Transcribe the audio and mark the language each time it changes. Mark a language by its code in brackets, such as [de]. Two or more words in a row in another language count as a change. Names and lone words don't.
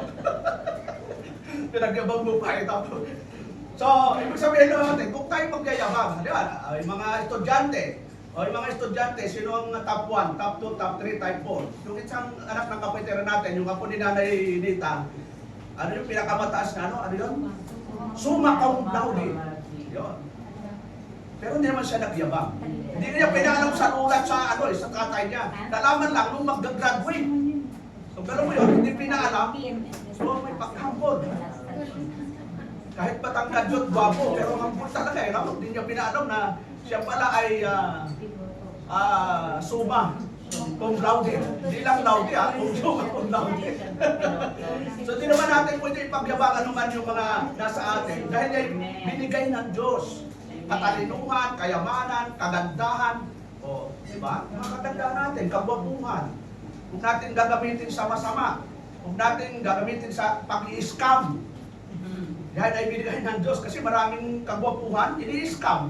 [tl] Pinagyabang mo pa ito. So, ibig sabihin natin, kung tayo magyayabang, di ba? Yung mga estudyante, sino ang top 1, top 2, top 3, top 4? Yung isang anak ng kapitera natin, yung apo ni Nanay Nita, ano yung pinakamataas na ano? Ano yun? [la] Summa cum laude. [tl] Yun. Pero hindi naman siya nagyabang. Hindi niya pinaalam sa ulat sa sa tatay niya. Nalaman lang nung mag-graduate. So, pero mo yun, hindi pinaalam. So, may paghampon. Kahit patangkad yun, gwapo, pero hampon talaga eh. No? Hindi niya pinaalam na siya pala ay [la] summa cum laude. [tl] Hindi lang laude [la] summa cum laude. [tl] So di naman natin pwede ipagyabangan naman yung mga nasa atin dahil ay binigay ng Diyos. Katalinuhan, kayamanan, kagandahan. O, di ba? Mga kagandahan natin, kagwapuhan. Huwag natin gagamitin sa masama. Huwag natin gagamitin sa pag-i-scam. Dahil ay binigay ng Diyos kasi maraming kagwapuhan, ini-scam.